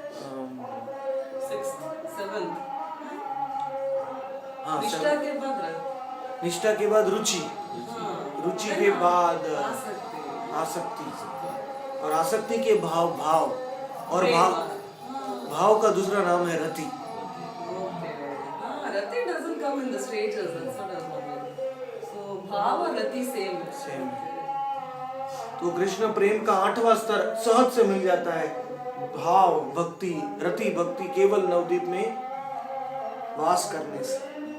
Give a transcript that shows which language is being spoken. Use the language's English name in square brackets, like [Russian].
[English] 6th, 7th. [Hindi] हाँ, निष्ठा के बाद रख. निष्ठा के बाद रुचि, हाँ. रुचि के बाद आसक्ति. आसक्ति, और आसक्ति के भाव, भाव और प्रेम. भाव, हाँ. भाव का दूसरा नाम है रति। [English] Okay. हाँ, rati doesn't come in the stages. That's what I was wondering. [Hindi] So भाव और रति same है. [English] Same. [Hindi] तो कृष्ण प्रेम का 8वां स्तर सहज से मिल जाता है। भाव भक्ति, रति भक्ति केवल नवद्वीप में वास करने से।